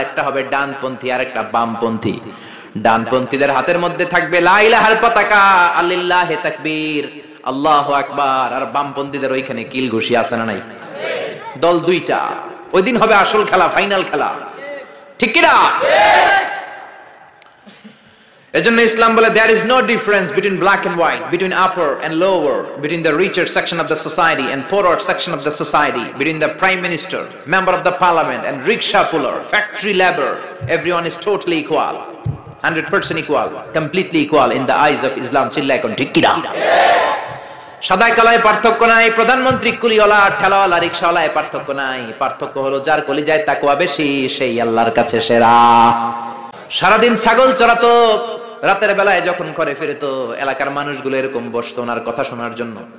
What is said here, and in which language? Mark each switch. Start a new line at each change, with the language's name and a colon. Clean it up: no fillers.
Bangla: একটা হবে ডানপন্থী আর একটা বামপন্থী। ডানপন্থীদের হাতের মধ্যে থাকবে লা ইলাহার পতাকা,
Arabic: আল্লিল্লাহি তাকবীর, আল্লাহু আকবার।
Bangla: আর বামপন্থীদের ওইখানে কিল ঘুষি আছে না নাই? দল 2টা। ওই দিন হবে আসল খেলা, ফাইনাল খেলা, ঠিক কি না? এজন্য ইসলাম বলে
English: there is no difference between black and white, between upper and lower, between the richer section of the society and poorer section of the society, between the prime minister, member of the parliament and rickshaw puller, factory labor. Everyone is totally equal, 100% equal, completely equal in the eyes of Islam.
Bangla: চিল্লায় কোন ঠিক কি না? সাদা কালায় পার্থক্য নাই, প্রধানমন্ত্রী কুলিওয়ালা ঠেলাওয়ালা রিকশাওয়ালায় পার্থক্য নাই। পার্থক্য হলো যার কলিজায় তাকওয়া বেশি সেই আল্লাহর কাছে সেরা। সারাদিন ছাগল চড়াতো, রাতের বেলায় যখন ঘরে ফিরতো এলাকার মানুষগুলো এরকম বসতো ওনার কথা শোনার জন্য।